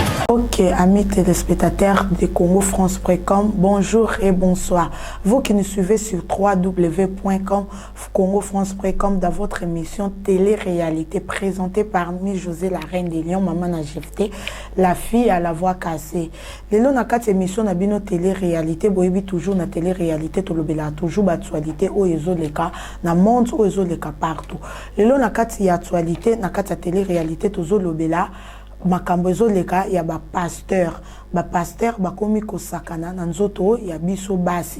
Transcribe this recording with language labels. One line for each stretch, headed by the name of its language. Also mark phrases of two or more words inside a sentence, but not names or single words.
French: Ok, amis téléspectateurs de Congo France point com, bonjour et bonsoir. Vous qui nous suivez sur trois W point com, Congo France point com, dans votre émission Télé-Réalité, présentée par Miss José, la reine des lions, Maman na G F T, la fille à la voix cassée.
Lingala: Lelo na kati émission na bino Télé-Réalité, boyebi toujours na Télé-Réalité, tolobela toujours ba actualité oyo ezoleka na monde oyo ezoleka partout. Lelo na kati ya actualité, na kati ya Télé-Réalité, tozolobela makambo ezoleka ya bapasteur. Bapasteur bakomi kosakana na nzoto ya biso basi.